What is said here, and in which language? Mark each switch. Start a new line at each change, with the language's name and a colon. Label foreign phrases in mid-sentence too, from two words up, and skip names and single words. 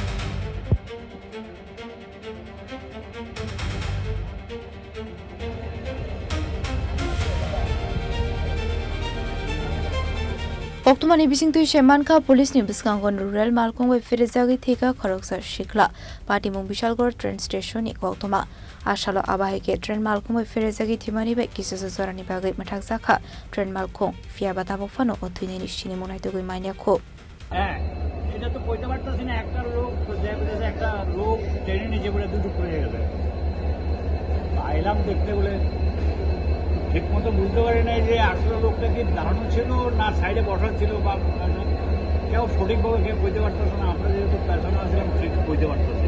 Kok Borok: Koktwma ni bising tui shemanka police ni biskangon rural Malkhungbai Pherjagwi Thwikha khoroksa Sikla Patimung Bishalgarh train station ni Koktwma Ashalo haikhe train Malkhungbai Pherjagwi Thwikha bai kisasa Jora ni bagwi mathak zakha train Malkhung Phiyaba Tabuk fano othini ni Chini monai Manya
Bangla: এটা তো কইতে পারতাছি না একটা লোক যে একটা লোক ট্রেনে নিচে পড়ে দুটো পড়ে গেছে আইলাম দেখতে বলে ঠিক মতো বুঝতে পারি নাই যে আসলে লোকটা কি দাঁড়ানো ছিল না সাইডে বসা ছিল বা কেউ সঠিকভাবে কেউ কইতে পারতেছে না আমরা যেহেতু পেছনে আসলাম ঠিক কইতে পারতেছি